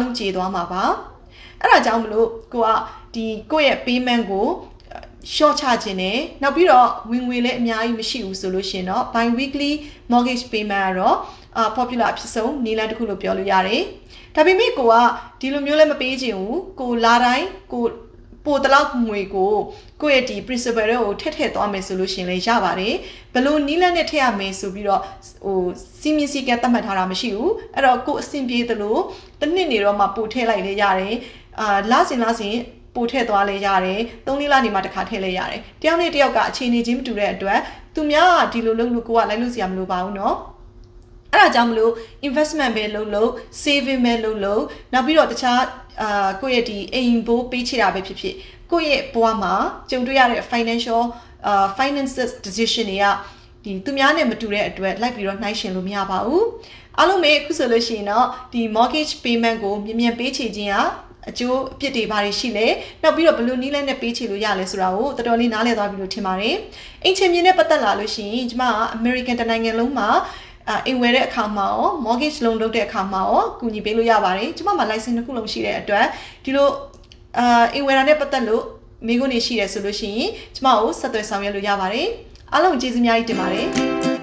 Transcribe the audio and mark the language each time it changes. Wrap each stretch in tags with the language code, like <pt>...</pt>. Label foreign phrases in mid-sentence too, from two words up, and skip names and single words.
<my>လုံးကျေသွားမှာပါအဲ့ဒါကြောင့်မလို့ကိုကဒီကိုယ့်ရဲ့ payment ကို short ချခြင်းနဲ့နောက်ပြီးတော့ဝင်ငွေလည်းအများကြီးမရှိဘူးဆိုလို့ရှင်တော့</my> <en>bi weekly mortgage payment</en> <my>ကတော့popular အဖြစ်ဆုံးနည်းလမ်းတစ်ခုလို့ပြောလို့ရတယ်ဒါပေမဲ့ကိုကဒီလိုမျိုးလည်းမပေးချင်ဘူးကိုလာတိုင်းကိုပို့တလောက်ငွေကိုယ့်ရဲ့ဒီ principal တွေကို ထည့်သွားမယ်ဆိုလို့ရှင်လည်းရပါတယ်ဘယ်လိုနီးလန်းနဲ့ထည့်ရမယ်ဆိုပြီးတော့စီမင်းစီကသတ်မှတ်ထားတာမရှိဘူးအဲ့တော့ကိုအဆင်ပြေသလိုတစ်နှစ်နေတော့မှပို့ထည့်လိုက်လေရတယ်လစဉ်ပို့ထည့်သွားလေရတယ်3-4လနေမှတစ်ခါထည့်လေရတယ် တယောက်နဲ့တယောက်ကအခြေအနေချင်းမတူတဲ့အတွက်သူများကဒီလိုလုပ်လို့ကိုကလိုက်လို့စရာမလိုပါဘူးเนาะအဲ့ဒါကြောင့်မလို့ investment ပဲလုပ် saving ပဲလုပ်နောက်ပြီးတော့တခြားကိုယ့်ရဲ့ဒီ အိမ်ဘိုးပေးချတာပဲဖြစ်ကိုယ့်ရဲ့ဘဝမှာကြုံတွေ့ရတဲ့</my> <en>finances decision</en> <my>တွေကဒီသူများနဲ့မတူတဲ့အတွက်လိုက်ပြီးတော့နှိုင်းယှဉ်လို့မရ ပါဘူးအားလုံးပဲအခုဆိုလို့ရှိရင်တော့ဒီ</my> <en>mortgage payment</en> <my>ကိုမြန်ပေးချေခြင်းကအကျိုးအပြစ်တွေဘာတွေရှိလဲနောက်ပြီးတော့ဘယ်လိုနည်းလဲနဲ့ပေးချေလို့ရလဲဆိုတာကိုတော်တော်လေးနားလည်သွားပြီလို့ထင်ပါတယ်အိမ်ချင်မြင်နဲ့ပတ်သက်လာလို့ရှိရင်ကျွန်မက American တနိုင်ငံလုံးမှာအိမ်ဝယ်တဲ့အခါမှာရော</my> <en>mortgage loan</en> <my>လုပ်တဲ့အခါမှာရောကူညီပေးလို့ရပါတယ်ကျွန်မမှာ license တစ်ခုလုံးရှိတဲ့အတွက်ဒီလိုအိမ်ဝယ်တာနဲ့ပတ်သက်လို့မိကုန်းနေရှိတယ်ဆိုလို့ရှိရင်ကျွန်မကိုဆက်သွယ်ဆောင်ရွက်လို့ရပါတယ်အားလုံးကျေးဇူးများကြီးတင်ပါတယ်</my>